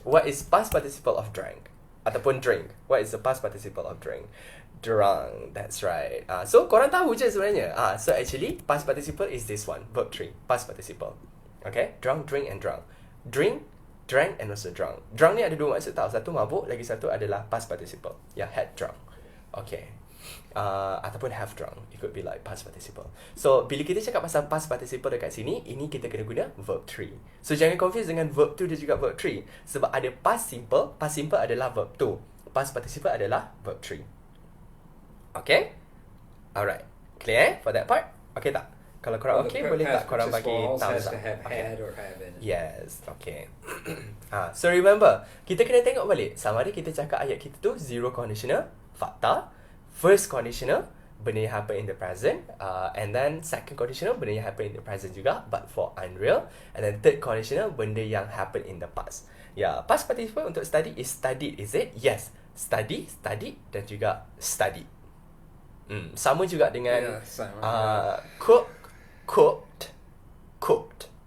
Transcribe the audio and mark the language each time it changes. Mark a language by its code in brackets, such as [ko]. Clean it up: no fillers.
[en] What is past participle of drank? Ataupun drink. What is the past participle of drink? Drunk. That's right. [ms] So korang tahu je sebenarnya. [en] So actually past participle is this one, verb 3, past participle. Okay, drunk, drink, and drunk. Drink, drank, and also drunk. [ms] Drunk ni ada dua maksud tau. Satu mabuk, lagi satu adalah past participle. [en] Yeah, had drunk. Okay. Ataupun have drunk. It could be like past participle. [ms] So bila kita cakap pasal past participle dekat sini, ini kita kena guna verb 3. So jangan confuse dengan verb 2 dan juga verb 3. Sebab ada past simple. Past simple adalah verb 2. Past participle adalah verb 3. [en] Okay? Alright. Clear for that part? Okay tak? [ms] Kalau korang okay, boleh tak korang bagi thumbs up? [en] Has to have had or have in it. [ms] Yes, okay. So remember, kita kena tengok balik sama ada kita cakap ayat kita tu zero conditional, fakta, first conditional, benda yang happen in the present, and then second conditional, benda yang happen in the present juga but for unreal, and then third conditional, benda yang happen in the past. [en] Yeah, past participle untuk study is studied, is it? Yes, study, studied [ms] dan juga [en] studied. [ms] Sama juga dengan cook, cooked, cooked.